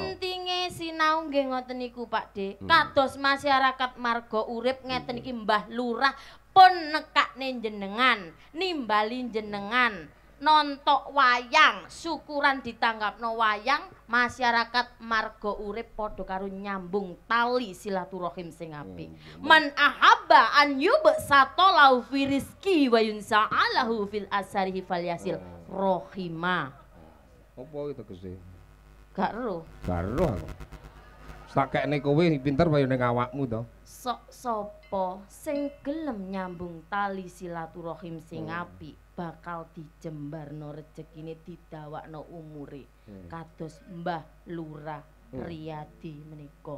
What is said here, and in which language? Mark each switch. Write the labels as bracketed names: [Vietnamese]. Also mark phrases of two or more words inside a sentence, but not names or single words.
[Javanese] Pentinge sinau nggih ngoten niku, Pak De. Kados masyarakat marga urip ngeten iki Mbah Lurah pun nekakne jenengan, nimbali jenengan. Nontok wayang, syukuran ditanggapno wayang, masyarakat marga urip padha karo nyambung tali silaturahim sing apik. [Arabic] من أحب أن يبسط له في رزقه وينسأ له في أثره فليصل رحمه. [Javanese] Apa itu tegese? Gak ero. Garo aku. Sakekne kowe pinter kaya ning awakmu to. Sok sapa sing gelem nyambung tali silaturahim sing apik bakal dijembarno rezekine didawakno umure kados Mbah Lurah Riyadi menika.